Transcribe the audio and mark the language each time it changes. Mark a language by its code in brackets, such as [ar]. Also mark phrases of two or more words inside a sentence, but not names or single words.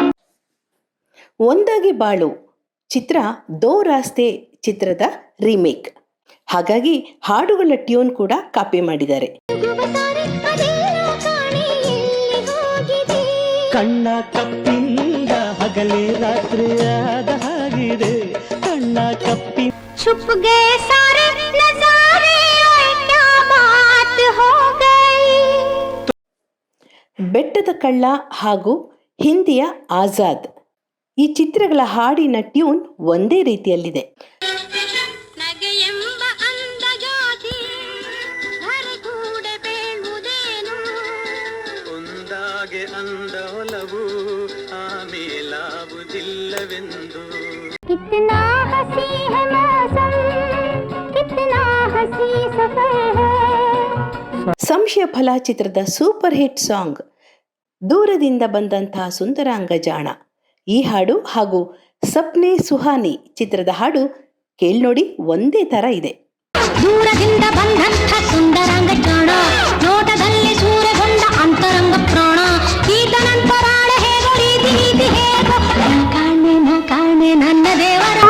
[kn] ಒಂದಾಗಿ ಬಾಳು ಚಿತ್ರ ದೋ ರಾಸ್ತೆ ಚಿತ್ರದ ರೀಮೇಕ್. ಹಾಗಾಗಿ ಹಾಡುಗಳ ಟ್ಯೂನ್ ಕೂಡ ಕಾಪಿ ಮಾಡಿದ್ದಾರೆ. ಕಣ್ಣ ಕಪ್ಪಿಂದ ಹಗಲೇ ರಾತ್ರಿಯಾದ ಹಾಗಿದೆ, ಕಣ್ಣ ಕಪ್ಪಿ [hi] छुप गए सारे नजारे, क्या बात हो गई. [kn] ಬೆಟ್ಟದ ಕಳ್ಳ ಹಾಗೂ ಹಿಂದಿಯ ಆಜಾದ್ ಈ ಚಿತ್ರಗಳ ಹಾಡಿನ ಟ್ಯೂನ್ ಒಂದೇ ರೀತಿಯಲ್ಲಿದೆ. ನಗೆಯೆಂಬ ಅಂದಗಾತಿ ಧರೆಗೂಡೆ ಬೇಳುವುದೇನು, ಒಂದಾಗೆ ಅಂದೊಲವು ಆಮೇಲಾವುದಿಲ್ಲವೆಂದು. [hi] कितना हसी है मौसम, कितना हसी सफर है. [kn] ಸಂಶಯ ಫಲ ಚಿತ್ರದ ಸೂಪರ್ ಹಿಟ್ ಸಾಂಗ್ ದೂರದಿಂದ ಬಂದಂತಹ ಸುಂದರಾಂಗ ಜಾಣ ಈ ಹಾಡು ಹಾಗೂ ಸಪ್ನೆ ಸುಹಾನಿ ಚಿತ್ರದ ಹಾಡು ಕೇಳ್ನೋಡಿ ಒಂದೇ ತರ ಇದೆ. ದೂರದಿಂದ ಬಂದಂಥ ಸುಂದರಾಂಗ ಜಾಣ, ನೋಟದಲ್ಲಿ ಸೂರೆಗೊಂಡ ಅಂತರಂಗ ಪ್ರಾಣ, ಈತನಂತರಾಳ ಹೇಗೋ ರೀತಿ ರೀತಿ ಹೇಗೋ, ನ ಕಾಣೆ ನನ್ನ ದೇವರ